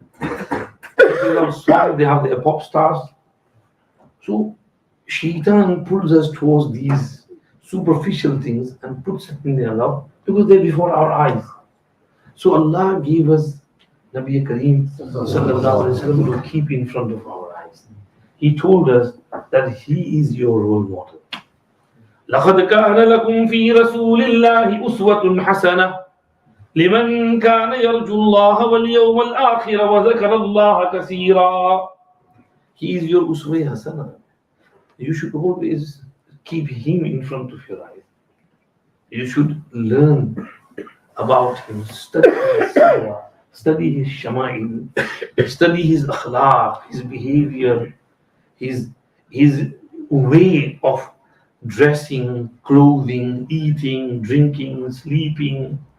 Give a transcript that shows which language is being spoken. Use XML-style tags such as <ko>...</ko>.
<en>People love songs, they have their pop stars. So, Shaitan pulls us towards these superficial things and puts it in their love because they're before our eyes. So, Allah gave us Nabi Kareem sallallahu alaihi wasallam to keep in front of our eyes. He told us that He is your role model.</en> <ar>لقد كان لكم في رسول الله أسوة حسنة لمن كان يرجو الله واليوم الآخر وذكر الله كثيرا.</ar> <en>He is your uswa hasana. You should always keep him in front of your eyes. You should learn about him, study his sirah, study his shama'il, study his akhlaq, his behavior, his way of dressing, clothing, eating, drinking, sleeping.</en>